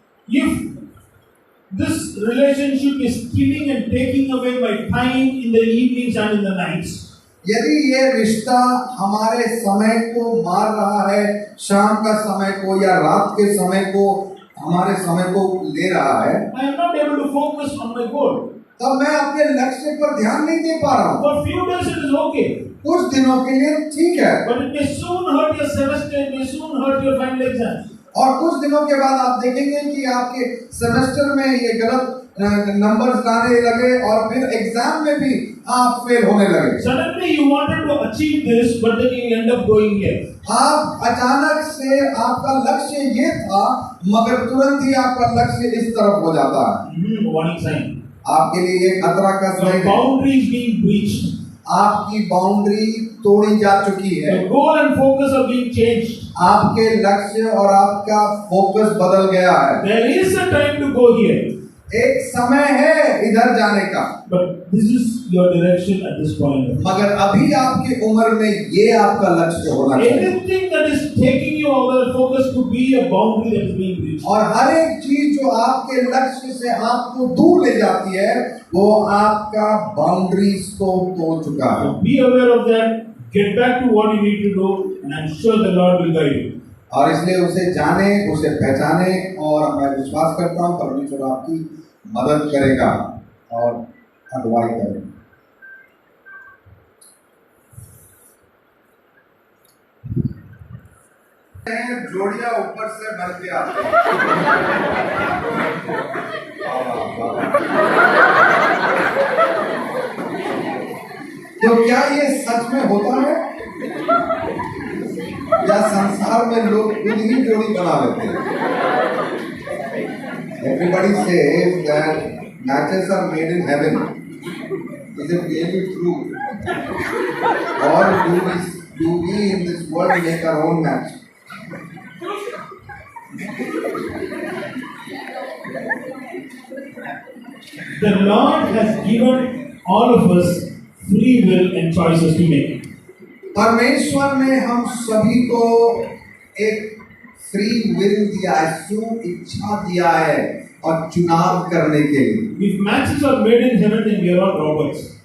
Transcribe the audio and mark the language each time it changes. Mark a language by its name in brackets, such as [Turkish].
[English] If this relationship is killing and taking away my time in the evenings and in the nights, [Hindi] यदि ये रिश्ता हमारे समय को मार रहा है, शाम का समय को या रात के समय को, हमारे समय को ले रहा है, [English] I am not able to focus on my goal. [Hindi] तब मैं अपने लक्ष्य पर ध्यान नहीं दे पा रहा हूँ। [English] For few days it is okay, [Hindi] कुछ दिनों के लिए ठीक है, [English] but it may soon hurt your semester, it may soon hurt your final exams. [Hindi] और कुछ दिनों के बाद आप देखेंगे कि आपके सेमेस्टर में ये गलत नंबर्स लाने लगे और फिर एग्जाम में भी आप फेल होने लगे। [English] Suddenly you wanted to achieve this, but then you end up going here. [Hindi] आप अचानक से आपका लक्ष्य ये था, मगर तुरंत ही आपका लक्ष्य इस तरफ हो जाता है। [English] Warning sign. [Hindi] आपके लिए ये खतरा का [English] The [Hindi] साइन है। [English] boundary is being breached. [Hindi] आपकी बाउंड्री तोड़ी जा चुकी है। [English] The goal and focus are being changed. [Hindi] आपके लक्ष्य और आपका फोकस बदल गया है। [English] There is a time to go here, [Hindi] एक समय है इधर जाने का, [English] but this is your direction at this point. [Hindi] मगर अभी आपकी उम्र में ये आपका लक्ष्य होना चाहिए। [English] Anything that is taking you out of the focus to be a boundary that is being breached. [Hindi] और हर एक चीज जो आपके लक्ष्य से आपको दूर ले जाती है वो आपका बाउंड्रीज को तोड़ चुका है। [English] So be aware of that. Get back to what you need to do, and I'm sure the Lord will guide you. [Hindi] और इसलिए उसे जाने, उसे पहचाने, और मैं विश्वास करता हूँ परमेश्वर आपकी मदद करेगा और अगुवाई करेगा। जोड़ियां ऊपर से बढ़ के आते हैं। तो क्या ये सच में होता है या संसार में लोग खुद ही जोड़ी बना लेते हैं? [English] Everybody says that matches are made in heaven. Is it really true? Or do we in this world make our own match? The Lord has given all of us free will and choices to make. [Hindi] परमेश्वर ने हम सभी को एक free will दिया है, सु इच्छा दिया है और चुनाव करने के लिए। [English] If matches are made in heaven, then we are all robots.